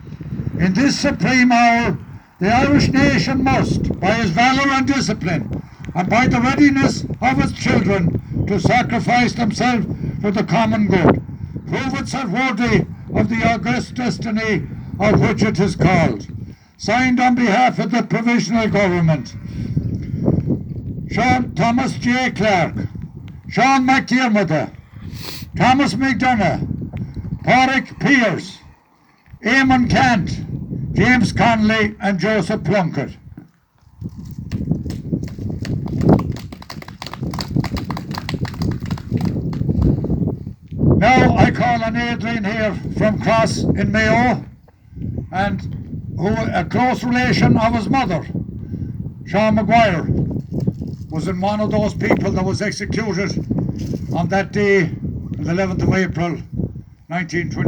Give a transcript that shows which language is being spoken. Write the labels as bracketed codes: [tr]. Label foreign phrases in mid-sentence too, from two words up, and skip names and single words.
[en] In this supreme hour, the Irish nation must, by its valour and discipline, and by the readiness of its children to sacrifice themselves for the common good, prove itself worthy of the august destiny of which it is called. Signed on behalf of the Provisional Government, Thomas J. Clark, Sean McDermott, Thomas McDonough, Pádraig Pearse, Eamon Cant, James Connolly and Joseph Plunkett. Now I call on Adrian here from Cross in Mayo, and who a close relation of his mother, Sean Maguire, was in one of those people that was executed on that day, the 11th of April, 1923.